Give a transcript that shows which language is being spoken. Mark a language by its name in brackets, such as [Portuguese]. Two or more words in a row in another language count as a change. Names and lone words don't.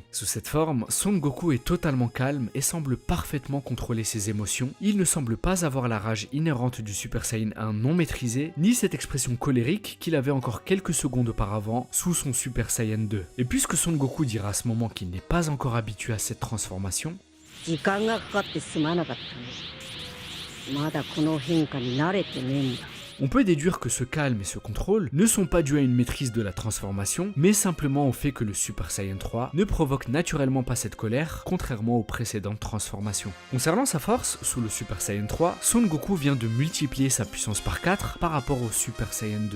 [French] Sous cette forme, Son Goku est totalement calme et semble parfaitement contrôler ses émotions. Il ne semble pas avoir la rage inhérente du Super Saiyan 1 non maîtrisée, ni cette expression colérique qu'il avait encore quelques secondes auparavant sous son Super Saiyan 2. Et puisque Son Goku dira à ce moment qu'il n'est pas encore habitué à cette transformation, [Japanese] 時間がかかってすまなかったね。まだこの変化に慣れてねえんだ。 [French] on peut déduire que ce calme et ce contrôle ne sont pas dus à une maîtrise de la transformation, mais simplement au fait que le Super Saiyan 3 ne provoque naturellement pas cette colère, contrairement aux précédentes transformations. Concernant sa force, sous le Super Saiyan 3, Son Goku vient de multiplier sa puissance par 4 par rapport au Super Saiyan 2.